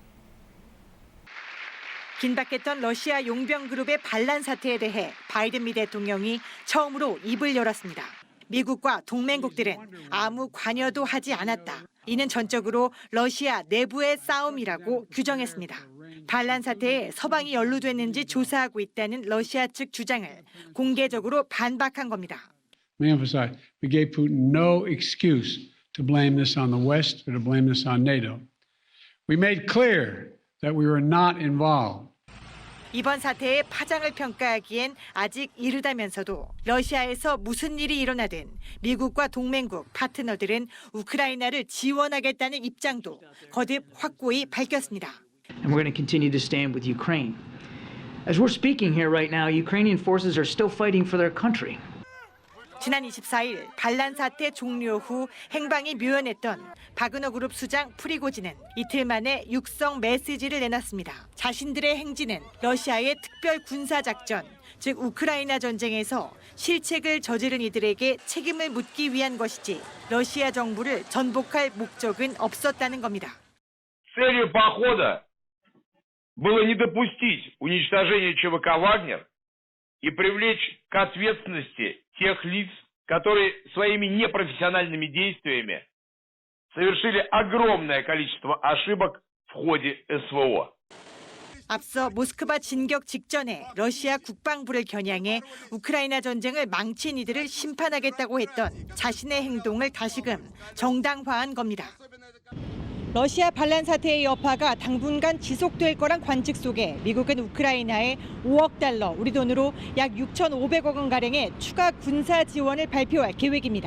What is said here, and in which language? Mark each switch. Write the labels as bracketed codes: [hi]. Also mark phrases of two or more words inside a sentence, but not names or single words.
[ko] 긴박했던 러시아 용병 그룹의 반란 사태에 대해 바이든 미 대통령이 처음으로 입을 열었습니다. 미국과 동맹국들은 아무 관여도 하지 않았다. 이는 전적으로 러시아 내부의 싸움이라고 규정했습니다. 반란 사태에 서방이 연루됐는지 조사하고 있다는 러시아 측 주장을 공개적으로 반박한 겁니다. [en] Let me emphasize, we gave Putin no excuse to blame this on the West or to blame this on NATO. We made clear that we were not involved. [ko] 이번 사태의 파장을 평가하기엔 아직 이르다면서도 러시아에서 무슨 일이 일어나든 미국과 동맹국, 파트너들은 우크라이나를 지원하겠다는 입장도 거듭 확고히 밝혔습니다. [en] And we're going to continue to stand with Ukraine. As we're speaking here right now, Ukrainian forces are still fighting for their country. [ko] 지난 24일 반란 사태 종료 후 행방이 묘연했던 바그너 그룹 수장 프리고진은 이틀 만에 육성 메시지를 내놨습니다. 자신들의 행진은 러시아의 특별 군사 작전, 즉 우크라이나 전쟁에서 실책을 저지른 이들에게 책임을 묻기 위한 것이지 러시아 정부를 전복할 목적은 없었다는 겁니다. [ru] Целью похода было не допустить уничтожения ЧВК «Вагнер» и привлечь к ответственности тех лиц, которые своими непрофессиональными действиями совершили огромное количество ошибок в ходе СВО. [ko] 앞서 모스크바 진격 직전에 러시아 국방부를 겨냥해 우크라이나 전쟁을 망친 이들을 심판하겠다고 했던 자신의 행동을 다시금 정당화한 겁니다. 러시아 반란 사태의 여파가 당분간 지속될 거란 관측 속에 미국은 우크라이나에 5억 달러, 우리 돈으로 약 6,500억 원가량의 추가 군사 지원을 발표할 계획입니다.